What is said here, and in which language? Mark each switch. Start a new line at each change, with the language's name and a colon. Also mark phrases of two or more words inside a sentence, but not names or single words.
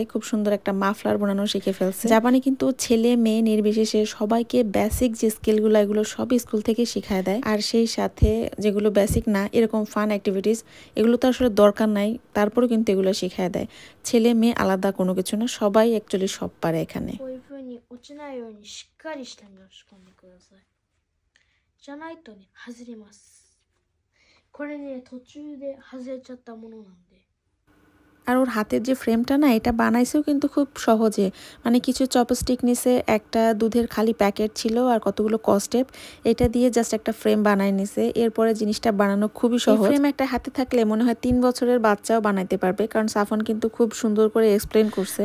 Bangla: খুব সুন্দর একটা মাফলার বানানো শিখে ফেলছে। জাপানে কিন্তু ছেলে মেয়ে নির্বিশেষে সবাইকে বেসিক যে স্কিলগুলো এগুলো সব স্কুল থেকে শিখায় দেয়, আর সেই সাথে যেগুলো বেসিক না এরকম
English: fun activities
Bangla: এগুলো তো আসলে দরকার নাই, তারপরেও কিন্তু এগুলো শিখায় দেয়। ছেলে মেয়ে আলাদা কোনো কিছু না, সবাই অ্যাকচুয়ালি সব পারে এখানে।
Japanese: こういう風に落ちないようにしっかりして申し込んでください。じゃないとね、外れます。これね、途中で外れちゃったものなんで。
Bangla: আর ওর হাতের যে ফ্রেমটা না এটা বানাইছেও কিন্তু খুব সহজে, মানে কিছু চপস্টিক নিছে, একটা দুধের খালি প্যাকেট ছিল আর কতগুলো কস্টেপ, এটা দিয়ে জাস্ট একটা ফ্রেম বানাই নিছে। এরপরে জিনিসটা বানানো খুবই সহজ। ফ্রেম একটা হাতে থাকলে মনে হয় 3 বছরের বাচ্চাও বানাইতে পারবে, কারণ সাফওয়ান কিন্তু খুব সুন্দর করে এক্সপ্লেন করছে।